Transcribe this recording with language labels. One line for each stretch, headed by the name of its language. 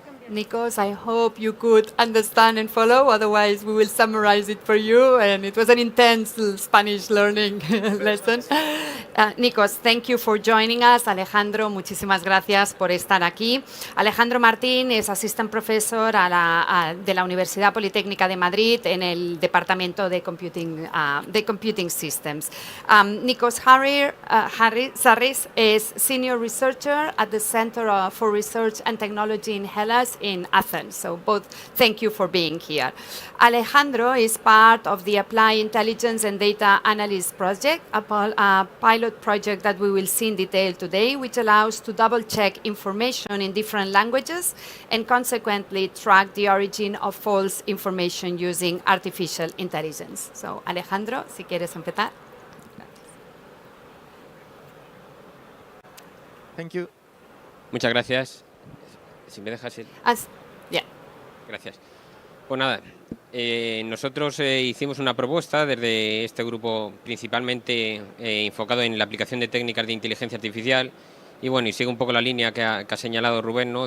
English: Nikos, I hope you could understand and follow, otherwise we will summarize it for you, and it was an intense Spanish learning lesson. Nikos, thank you for joining us.
Spanish: Alejandro, muchísimas gracias por estar aquí. Alejandro Martín es Assistant Professor de la Universidad Politécnica de Madrid en el Departamento de Computing Systems.
English: Nikos Sarris es Senior Researcher at the Center for Research and Technology in Hellas in Athens. So both, thank you for being here. Alejandro is part of the Applied Intelligence and Data Analysis Project, a pilot project that we will see in detail today, which allows to double-check information in different languages and consequently track the origin of false information using artificial intelligence.
Spanish: So, Alejandro, si quieres empezar.
English: Thank you.
Spanish: Muchas gracias. Si me dejas ir. Gracias. Pues nada, nosotros hicimos una propuesta desde este grupo principalmente enfocado en la aplicación de técnicas de inteligencia artificial y bueno, y sigue un poco la línea que ha señalado Rubén, ¿no?